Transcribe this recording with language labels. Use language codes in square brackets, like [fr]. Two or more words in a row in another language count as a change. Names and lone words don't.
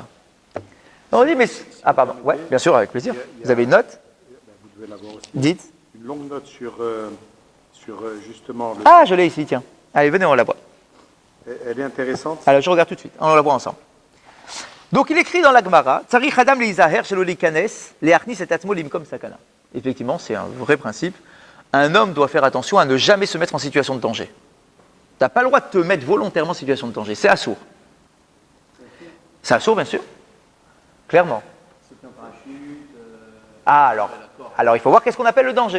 [fr] On dit, mais... Ah pardon, ouais, bien sûr, avec plaisir. Vous avez une note? Vous devez l'avoir aussi. Dites. Une longue note sur justement... Le... Ah, je l'ai ici, tiens. Allez, venez, on la voit. Elle est intéressante. Alors, je regarde tout de suite. On la voit ensemble. Donc, il écrit dans la Gemara, [he] צריך אדם להזהר שלא ליכנס להכניס את עצמו למקום סכנה. [fr] Effectivement, c'est un vrai principe. Un homme doit faire attention à ne jamais se mettre en situation de danger. Tu n'as pas le droit de te mettre volontairement en situation de danger. C'est assourd. C'est assourd, bien sûr. Clairement. Ah, alors, il faut voir qu'est-ce qu'on appelle le danger.